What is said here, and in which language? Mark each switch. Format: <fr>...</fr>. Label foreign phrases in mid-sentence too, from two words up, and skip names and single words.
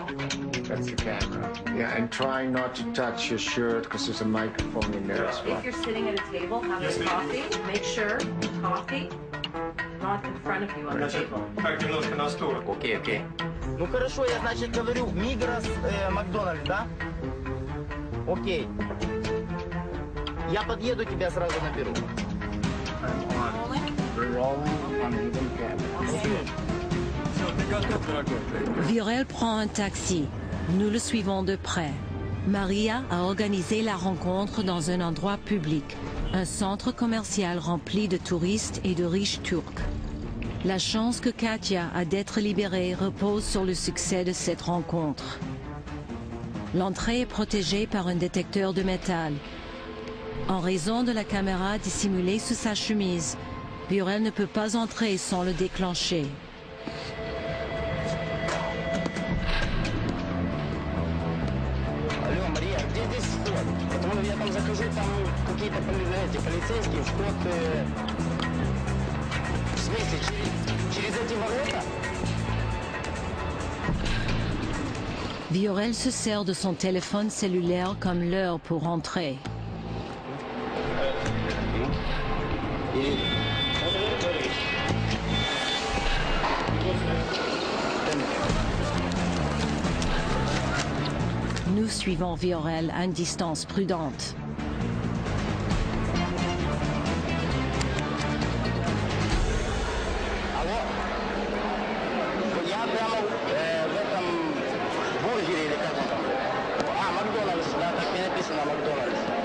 <en>That's the camera. Yeah, and try not to touch your shirt because there's a microphone in there as well. If you're sitting at a table having coffee, make sure coffee not in front of you on the table.</en> <ru>Так, немножко на сторону. Окей, окей. Ну хорошо, я значит говорю Мигрос, Макдональдс, да? Окей. Я подъеду, тебя сразу наберу.</ru> <fr>Viorel prend un taxi. Nous le suivons de près. Maria a organisé la rencontre dans un endroit public, un centre commercial rempli de touristes et de riches Turcs. La chance que Katia a d'être libérée repose sur le succès de cette rencontre. L'entrée est protégée par un détecteur de métal. En raison de la caméra dissimulée sous sa chemise, Viorel ne peut pas entrer sans le déclencher.</fr> <ru>Алло, Мария, где здесь вход? Потому я там захожу, там какие-то полицейские, вход... В смысле, через эти ворота?</ru> <fr>Viorel se sert de son téléphone cellulaire comme l'heure pour entrer. Nous suivons Viorel à une distance prudente.</fr> <ru>Алло? Я прямо в этом бургере или как он там? Макдональдс, да, так не написано Макдональдс.</ru>